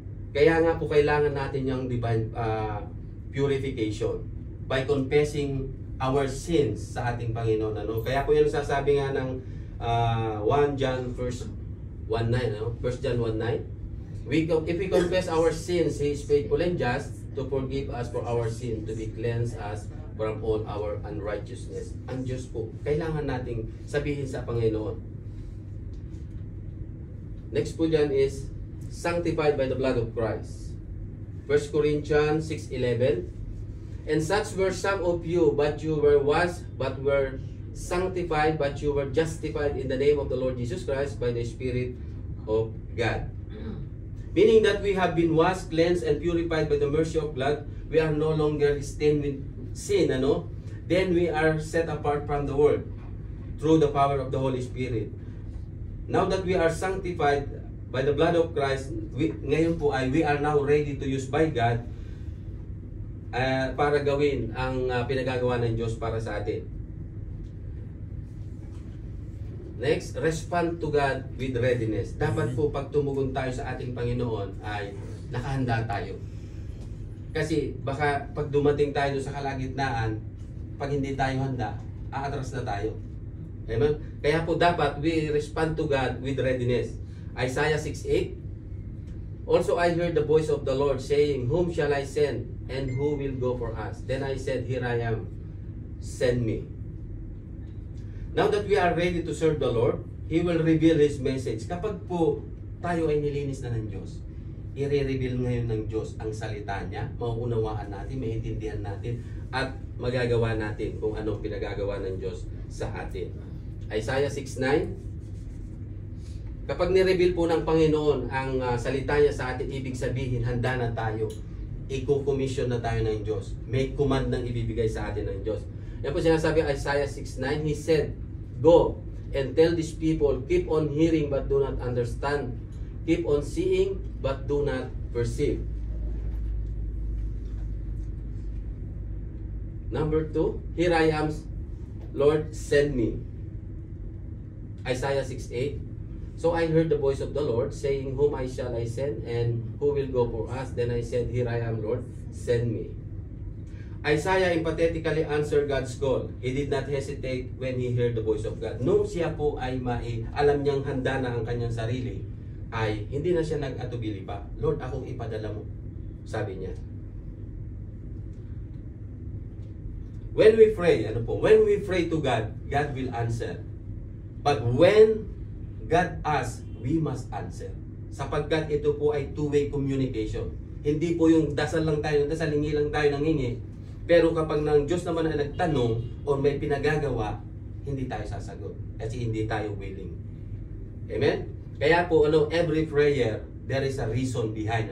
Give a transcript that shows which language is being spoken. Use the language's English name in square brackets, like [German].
[Filipino] Kaya nga po kailangan natin yung [English] divine purification by confessing our sins [Filipino] sa ating Panginoon. Kaya po yan sasabi nga ng 1 John 1:9, 1 John 1:9. [English] If we confess our sins, He is faithful and just to forgive us for our sin, to be cleanse us from all our unrighteousness. [Filipino] Ang Diyos po, kailangan nating sabihin sa Panginoon. [English] Next po dyan is sanctified by the blood of Christ. 1 Corinthians 6:11. And such were some of you, but you were washed, but were sanctified, but you were justified in the name of the Lord Jesus Christ by the Spirit of God. Meaning that we have been washed, cleansed, and purified by the mercy of God. We are no longer stained with sin, Then we are set apart from the world through the power of the Holy Spirit. Now that we are sanctified by the blood of Christ, [Filipino] ngayon po ay [English] we are now ready to use by God [Filipino] para gawin ang pinagagawa ng Diyos para sa atin. [English] Next, respond to God with readiness. [Filipino] Dapat po pag tumugon tayo sa ating Panginoon ay nakahanda tayo. Kasi baka pag dumating tayo sa kalagitnaan, pag hindi tayo handa, aatras na tayo. Amen? Kaya po dapat [English] we respond to God with readiness. Isaiah 6:8. Also I heard the voice of the Lord saying, Whom shall I send? And who will go for us? Then I said, Here I am, send me. Now that we are ready to serve the Lord, He will reveal His message. [Filipino] Kapag po tayo ay nilinis na ng Diyos, i-reveal ngayon ng Diyos ang salita niya, mauunawaan natin, maintindihan natin, at magagawa natin kung anong pinagagawa ng Diyos sa atin. Isaiah 6:9. Kapag ni-reveal po ng Panginoon ang salita niya sa atin, ibig sabihin, handa na tayo. Iko-commission na tayo ng Diyos. May command nang ibibigay sa atin ng Diyos. Yan po sinasabi Isaiah 6:9. [English] He said, Go and tell these people, keep on hearing but do not understand. Keep on seeing but do not perceive. Number 2, Here I am, Lord, send me. Isaiah 6:8. So I heard the voice of the Lord saying, Whom shall I send, and who will go for us? Then I said, Here I am, Lord, send me. Isaiah emphatically answered God's call. He did not hesitate when he heard the voice of God. [Filipino] Nung siya po ay alam niyang handa na ang kanyang sarili, ay hindi na siya nag-atubili pa. Lord, akong ipadala mo. Sabi niya. [English] When we pray, when we pray to God, God will answer. But when God asks, we must answer. [Filipino] Sapagkat ito po ay two-way communication. Hindi po yung dasal lang tayo, hingi lang tayo ng hingi. Pero kapag ng Diyos naman ay nagtanong o may pinagagawa, hindi tayo sasagot. Kasi hindi tayo willing. Amen? Kaya po, [English] every prayer, there is a reason behind.